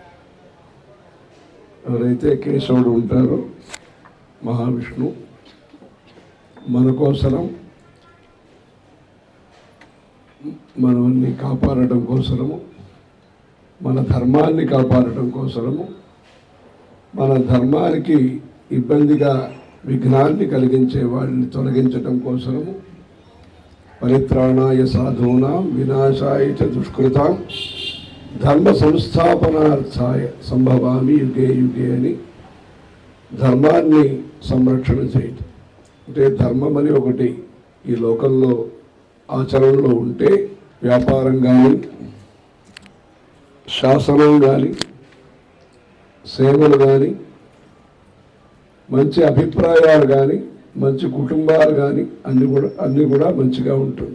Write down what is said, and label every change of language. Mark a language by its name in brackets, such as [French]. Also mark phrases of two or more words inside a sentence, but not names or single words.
[Telugu] ఎవరైతే కేశవుడు ఉంటారో మహావిష్ణు మన కోసరం మనల్ని కాపాడటం కోసరము, మన ధర్మాన్ని కాపాడటం కోసరము, మన ధర్మానికి ఇబ్బందిగా విఘ్నాన్ని కలిగించే వాళ్ళని తొలగించటం కోసరము, [Sanskrit] పరిత్రాణాయ సాధూనాం వినాశాయ చ దుష్కృతాం ధర్మ సంస్థాపనార్థాయ సంభవామి యుగే యుగే [Telugu] అని ధర్మాన్ని సంరక్షణ చేయటం. అంటే ధర్మం అని ఒకటి ఈ లోకంలో ఆచరణలో ఉంటే వ్యాపారం కానీ, శాసనం కానీ, సేవలు కానీ, మంచి అభిప్రాయాలు కానీ, మంచి కుటుంబాలు కానీ అన్నీ కూడా మంచిగా ఉంటుంది.